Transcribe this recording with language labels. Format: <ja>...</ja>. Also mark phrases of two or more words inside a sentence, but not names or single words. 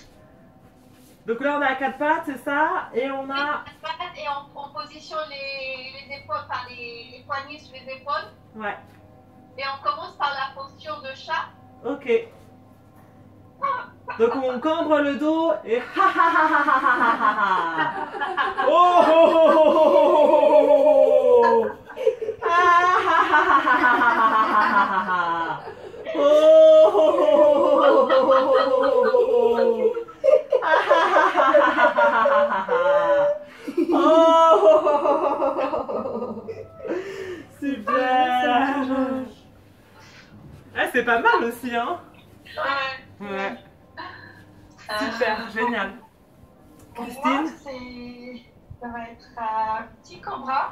<fr>Donc là, on est à 4 pattes, c'est ça? Et on a... Et on positionne les épaules, enfin les poignets sur les épaules. Ouais. Et on commence par la posture de chat. Ok. Donc on cambre le dos et ha ha ha ha ha ha ha ha. Oh oh oh oh oh oh oh. Ah ha ha ha ha ha ha ha ha. Oh oh oh oh oh oh. Ah ha ha ha ha ha ha. Oh oh oh oh. Super. Ah, c'est pas mal aussi, hein? Ouais. Super, génial. Pour Christine? moi, ça va être un petit cobra.</fr>